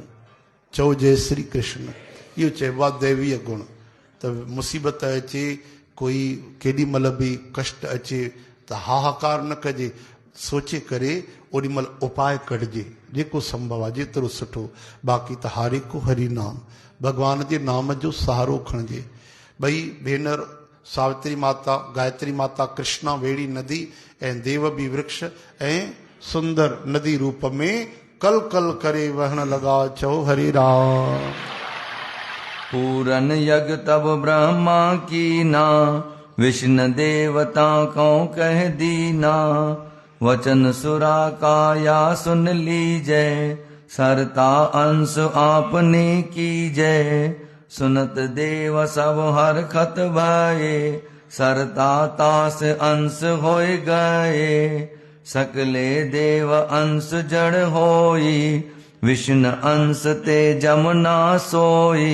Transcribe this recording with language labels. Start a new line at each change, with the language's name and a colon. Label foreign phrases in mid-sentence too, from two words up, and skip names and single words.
Sindhi: चओ जय श्री कृष्ण। इहो चइबो आहे दैवीय गुण। त मुसीबत अचे, कोई केॾी महिल बि कष्ट अचे त हाहाकार न कजे, सोचे करे ओॾी महिल उपाय कढिजे, जेको संभव आहे जेतिरो सुठो। बाक़ी त हारे को हरि नाम, भगवान जे नाम जो सहारो खणिजे। ॿई भेनर सावित्री माता, गायत्री माता, कृष्णा वेड़ी नदी ऐं देव बि वृक्ष ऐं सुंदर नदी रूप में कल कल करे वहण लगा। चओ हरे राम।
Hindi: पूरन यज्ञ तब ब्रह्मा कीना, विष्णु देवता को कह दीना। वचन सुरा काया सुन लीजय, सरता अंश आपने कीजै, सुनत देव सब हरखत भये, सरता तास अंश होय गए, सकले देव अंश जड़ होई, विष्णु अंश ते जमुना सोई।